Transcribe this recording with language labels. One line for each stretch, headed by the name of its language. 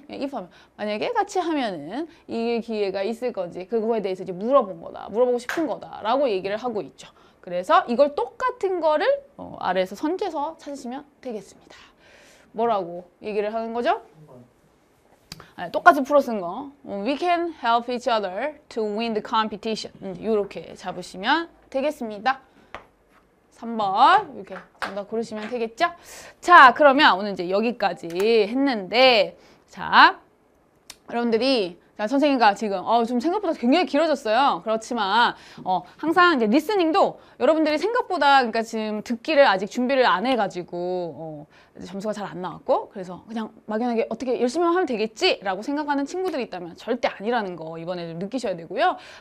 Korean: 그냥 if 하면 만약에 같이 하면은 이길 기회가 있을 건지 그거에 대해서 이제 물어보고 싶은 거다 라고 얘기를 하고 있죠. 그래서 이걸 똑같은 거를 아래에서 선제서 찾으시면 되겠습니다. 뭐라고 얘기를 하는 거죠? 똑같이 풀어 쓴 거.
English: We can help each other to win the competition.
Korean: 이렇게 잡으시면 되겠습니다. 3번 이렇게 정답 고르시면 되겠죠? 자, 그러면 오늘 이제 여기까지 했는데 자, 여러분들이 선생님과 지금 좀 생각보다 굉장히 길어졌어요. 그렇지만 항상 이제 리스닝도 여러분들이 생각보다 그러니까 지금 듣기를 아직 준비를 안 해가지고 점수가 잘 안 나왔고 그래서 그냥 막연하게 어떻게 열심히만 하면 되겠지라고 생각하는 친구들이 있다면 절대 아니라는 거 이번에 좀 느끼셔야 되고요.